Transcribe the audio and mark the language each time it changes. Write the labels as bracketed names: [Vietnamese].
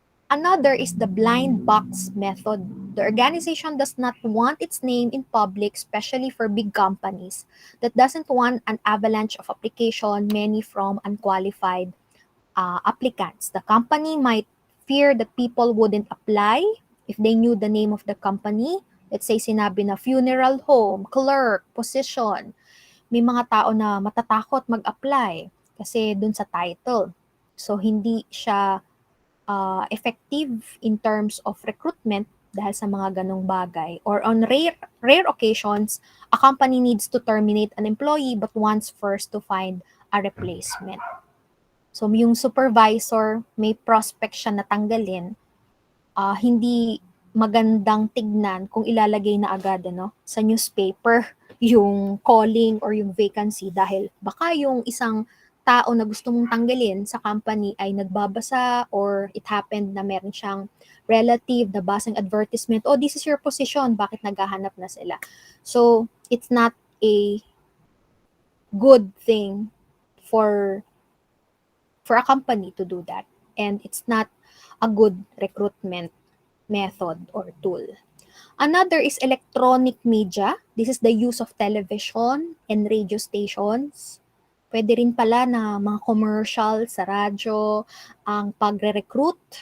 [English] Another is the blind box method. The organization does not want its name in public, especially for big companies, that doesn't want an avalanche of application, many from unqualified applicants. The company might fear that people wouldn't apply if they knew the name of the company. Let's say [Filipino] sinabi na [English] funeral home, clerk, position. [Filipino] May mga tao na matatakot mag-apply kasi dun sa title. So hindi siya effective [English] in terms of recruitment [Filipino] dahil sa mga ganong bagay. [English] Or on rare occasions, a company needs to terminate an employee but wants first to find a replacement. [Filipino] So, yung supervisor, may prospect siya na tanggalin, hindi magandang tignan kung ilalagay na agad sa newspaper yung calling or yung vacancy dahil baka yung isang tao na gusto mong tanggalin sa company ay nagbabasa or it happened na meron siyang relative na basang advertisement, [English] oh, this is your position, [Filipino] bakit naghahanap na sila? [English] So, it's not a good thing for a company to do that. And it's not a good recruitment method or tool. Another is electronic media. This is the use of television and radio stations. [Filipino] Pwede rin pala na mga commercial sa radyo, ang pagre-recruit.